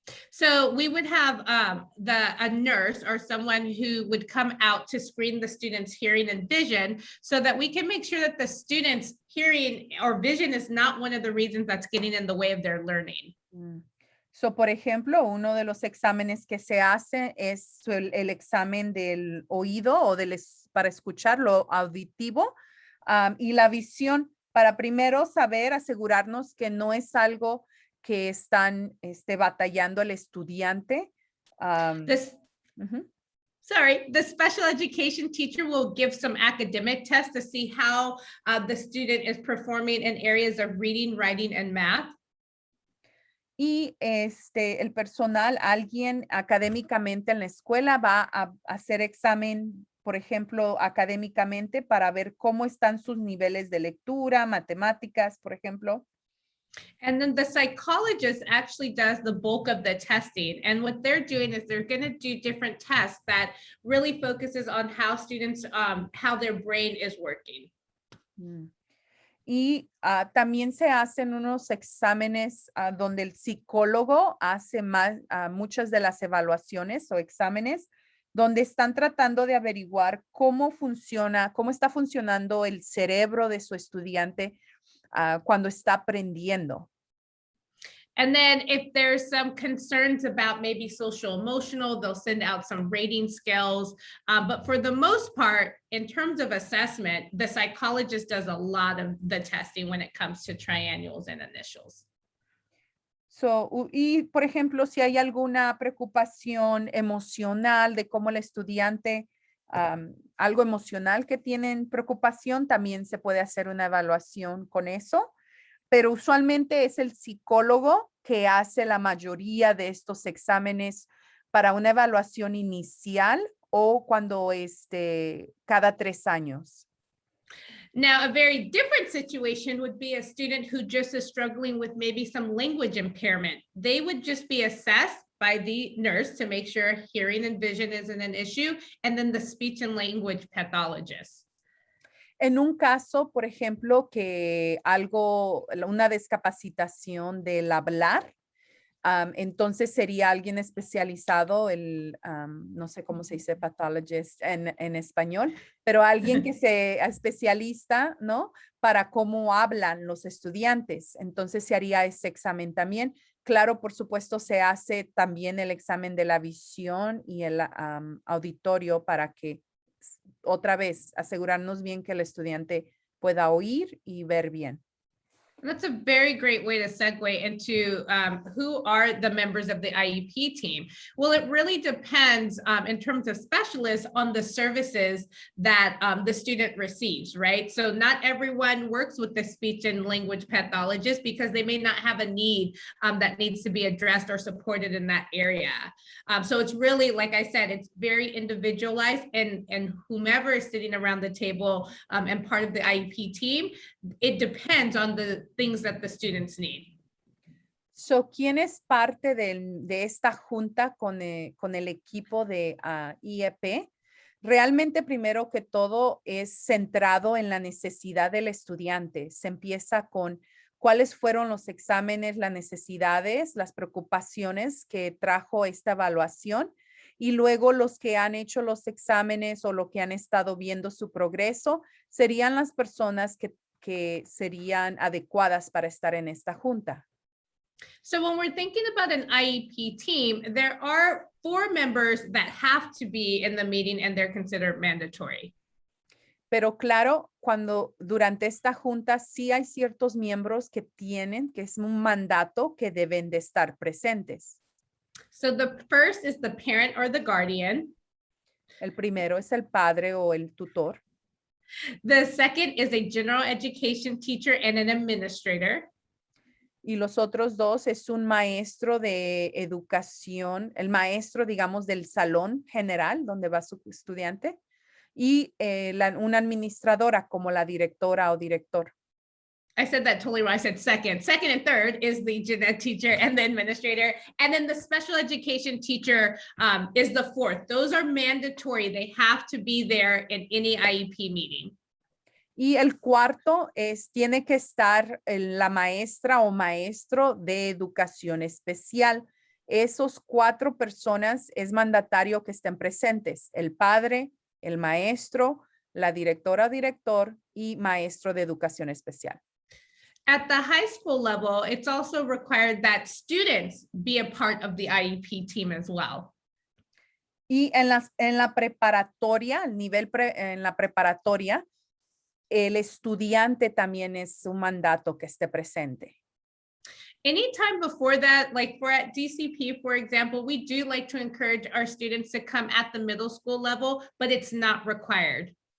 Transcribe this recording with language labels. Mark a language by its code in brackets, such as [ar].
[en] So we would have a nurse or someone who would come out to screen the students' hearing and vision so that we can make sure that the students' hearing or vision is not one of the reasons that's getting in the way of their learning. So, [es] por ejemplo, uno de los exámenes que se hace es el examen del oído o para escuchar lo auditivo y la visión para primero saber, asegurarnos que no es algo que están batallando el estudiante. [en] This, Ujú. sorry, the special education teacher will give some academic tests to see how the student is performing in areas of reading, writing, and math. [es] Y el personal, alguien académicamente en la escuela va a hacer examen, por ejemplo, académicamente para ver cómo están sus niveles de lectura, matemáticas, por ejemplo. [en] And then the psychologist actually does the bulk of the testing. And what they're doing is they're going to do different tests that really focuses on how students, how their brain is working. [es] Y también se hacen unos exámenes donde el psicólogo hace muchas de las evaluaciones o exámenes donde están tratando de averiguar cómo está funcionando el cerebro de su estudiante cuando está aprendiendo. [en] And then if there's some concerns about maybe social emotional, they'll send out some rating scales. But for the most part, in terms of assessment, the psychologist does a lot of the testing when it comes to triennials and initials. [es] Y por ejemplo, si hay alguna preocupación emocional de cómo el estudiante, algo emocional que tienen preocupación, también se puede hacer una evaluación con eso. Pero usualmente es el psicólogo que hace la mayoría de estos exámenes para una evaluación inicial o cuando cada 3 años. [en] Now, a very different situation would be a student who just is struggling with maybe some language impairment. They would just be assessed by the nurse to make sure hearing and vision isn't an issue, and then the speech and language pathologist. [es] En un caso, por ejemplo, que una discapacitación del hablar, entonces sería alguien especializado, no sé cómo se dice pathologist en español, pero alguien que sea especialista, ¿no? Para cómo hablan los estudiantes. Entonces se haría ese examen también. Claro, por supuesto, se hace también el examen de la visión y el auditorio para que otra vez asegurarnos bien que el estudiante pueda oír y ver bien. [en] That's a very great way to segue into who are the members of the IEP team. Well, it really depends in terms of specialists on the services that the student receives, right? So not everyone works with the speech and language pathologist because they may not have a need that needs to be addressed or supported in that area. So it's really, like I said, it's very individualized, and whomever is sitting around the table and part of the IEP team, it depends on the things that the students need. So, [es] ¿quién es parte de esta junta con el equipo de IEP? Realmente, primero que todo, es centrado en la necesidad del estudiante. Se empieza con cuáles fueron los exámenes, las necesidades, las preocupaciones que trajo esta evaluación, y luego los que han hecho los exámenes o lo que han estado viendo su progreso serían las personas que serían adecuadas para estar en esta junta. [en] So when we're thinking about an IEP team, there are 4 members that have to be in the meeting and they're considered mandatory. [es] Pero claro, durante esta junta sí hay ciertos miembros que es un mandato que deben de estar presentes. [en] So the first is the parent or the guardian. [es] El primero es el padre o el tutor. [en] The second is a general education teacher and an administrator. [es] Y los otros 2 es un maestro de educación, el maestro, digamos, del salón general donde va su estudiante, y una administradora como la directora o director. [en] I said that totally wrong. I said second. Second and third is the gen ed teacher and the administrator. And then the special education teacher is the fourth. Those are mandatory. They have to be there in any IEP meeting. [es] Y el cuarto tiene que estar la maestra o maestro de educación especial. Esos 4 personas es mandatario que estén presentes: el padre, el maestro, la directora o director y maestro de educación especial. [en] At the high school level, it's also required that students be a part of the IEP team as well. [es] Y en la preparatoria, en la preparatoria, el estudiante también es un mandato que esté presente. [en] Anytime before that, like for at DCP, for example, we do like to encourage our students to come at the middle school level, but it's not required.